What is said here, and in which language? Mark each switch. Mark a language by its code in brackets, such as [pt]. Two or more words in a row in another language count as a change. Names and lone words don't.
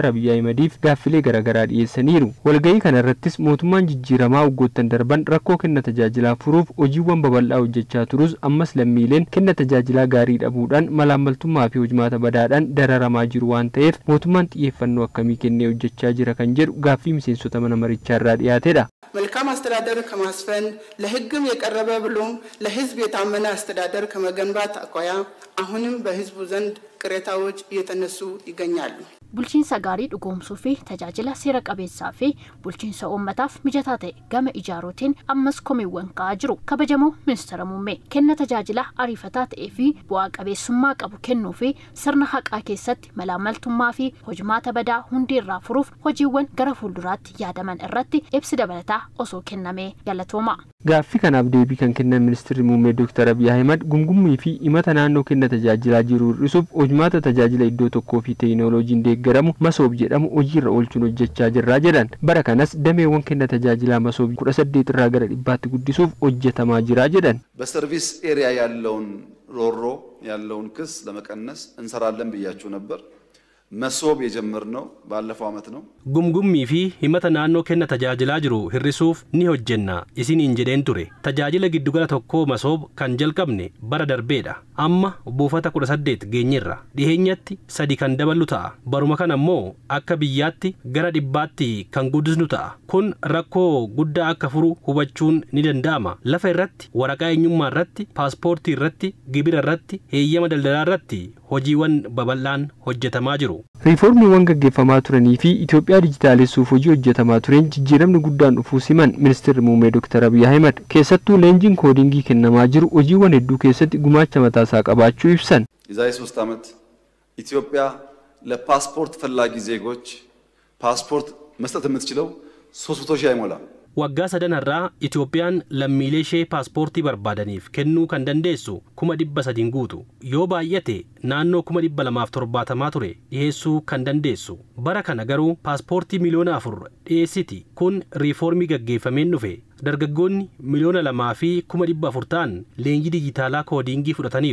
[om] Abiy Ahmediif gaaffilee garaagaraa dhiyeessaniiru. Walgayii kana irrattis mootummaan jijjiiramaa waggoottan darban rakkoo kenna tajaajilaa furuuf hojiiwwan babal'aa hojjechaa turus ammas lammiileen kenna tajaajilaa gaarii dhabuudhaan malaamaltummaa fi hojmaata badaadhaan dararamaa jiru waan ta'eef mootummaan xiyyeeffannoo akkamii kennee hojjechaa jira kan jedhu gaaffii miseensota mana marichaa irraa dhiyaatedha. [am] መልካም አስተዳደር ከማስፈን ለህግም የቀረበ ብሎም ለህዝብ የታመነ አስተዳደር ከመገንባት አኳያ አሁንም በህዝቡ ዘንድ ቅሬታዎች እየተነሱ ይገኛሉ። [om] bulchiinsa gaarii dhugoomsuu fi tajaajila seera qabeessaa fi bulchiinsa uummataaf mijataa ta'e gama ijaaruutiin ammas komiiwwan ka'aa jiru. Kabajamoo ministeera muummee kenna tajaajila ariifataa ta'ee fi bu'aa qabeessummaa qabu kennuu fi sirna haqaa keessatti malaamaltummaa fi hojmaata badaa hundi irraa furuuf hojiiwwan gara fuulduraatti yaadaman irratti ibsi dabalataa osoo kennamee galatooma. Gaaffii kanaaf deebii kan kennan ministeerri muummee Dr. Abiy Ahmed gungummii fi himata naannoo kenna tajaajilaa jiru hir'isuuf hojmaata tajaajila iddoo tokkoo fi teekinooloojiin deeggaramu masoob jedhamu hojiirra oolchuun hojjechaa jirra jedhan. Bara kanas dameewwan kenna tajaajilaa masoob 18 irraa gara 100tti guddisuuf hojjetamaa jira jedhan. [am] በሰርቪስ ኤሪያ ያለውን ሮሮ ያለውን ክስ ለመቀነስ እንሰራለን ብያችሁ ነበር። መስoob የጀመርነው ባለፈው አመት ነው። [om] ጉምጉምii fi himata naannoo kenna tajaajilaa jiru hir'isuuf ni hojjenna isiniin jedheen ture. Tajaajila giddugala tokkoo masoob kan jalqabne bara darbeedha. Amma buufata 18 geenyerra. Dhiheenyatti 3 kan daballu ta'a. Baruma kana ammoo akka biyyaatti gara 100tti kan guddisnu ta'a. Kun rakkoo guddaa akka furu hubachuun ni danda'ama. Lafa irratti, waraqaa eenyummaa irratti, paaspoortii irratti, gibira irratti, heeyyama daldalaa irratti hojiiwwan babal'aan hojjetamaa jiru. Riiformiiwwan gaggeeffamaa turanii fi Itoophiyaa dijitaalessuuf hojii hojjetamaa tureen jijjiiramni guddaan dhufuu siman ministeerri muummee Dr. Abiy Ahmed keessattuu leenjiin koodingii kennamaa jiru hojiiwwan hedduu keessatti gumaacha mataasaa qabaachuu ibsan. [am] የዛሬ 3 ዓመት ኢትዮጵያ ለፓስፖርት ፈላጊ ዜጎች ፓስፖርት መስጠት የምትችለው 300 ሺህ አይሞላም። [om] Waggaa sadan irraa Itoophiyaan lammiilee ishee paaspoortii barbaadaniif kennuu kan dandeessu 300 guutu. Yoo baay'ate naannoo 270 ture dhiyeessuu kan dandeessu. Bara kana garuu paaspoortii miliyoona 4 dhiyeessiti. Kun riiformii gaggeeffameen dhufe. Dargaggoonni miliyoona 2 fi 400 ta'an leenjii dijitaalaa koodingii fudhataniiru.